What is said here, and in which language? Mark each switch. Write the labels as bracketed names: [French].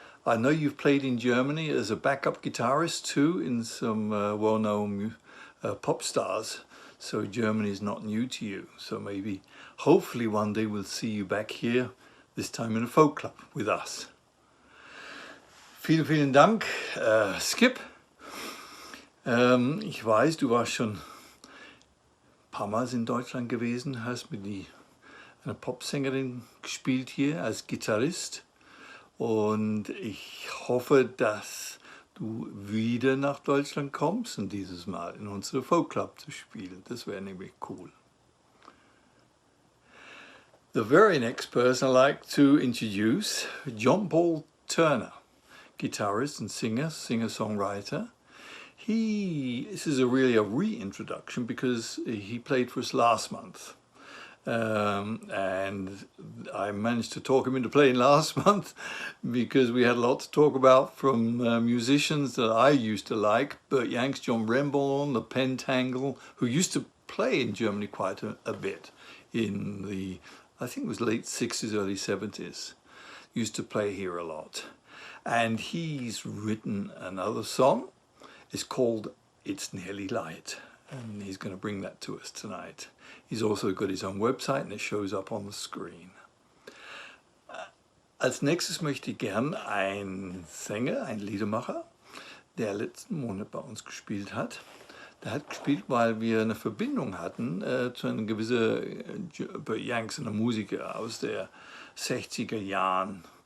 [English] I know you've played in Germany as a backup guitarist too in some well-known pop stars, so Germany is not new to you. So maybe, hopefully one day we'll see you back here, this time in a folk club with us. [German] Vielen Dank, [English] Skip. [German] Ich weiß, du warst schon ein paar Mal in Deutschland gewesen, hast mit einer Popsängerin gespielt hier als Gitarrist. Und ich hoffe, dass du wieder nach Deutschland kommst und dieses Mal in unserem Folkclub zu spielen. Das wäre nämlich cool. [English] The very next person I'd like to introduce, John Paul Turner, guitarist and singer-songwriter. This is really a reintroduction because he played for us last month. And I managed to talk him into playing last month because we had a lot to talk about from musicians that I used to like. Burt Yanks, John Remborn, the Pentangle, who used to play in Germany quite a bit in the, I think it was late 60s, early 70s. Used to play here a lot. And he's written another song. It's called It's Nearly Light. And he's going to bring that to us tonight. He's also got his own website and it shows up on the screen. [German] Als nächstes möchte ich gern einen Sänger, einen Liedermacher, der letzten Monat bei uns gespielt hat. Der hat gespielt, weil wir eine Verbindung hatten zu einem gewissen Burt Yanks, einem Musiker aus der 60er Jahren.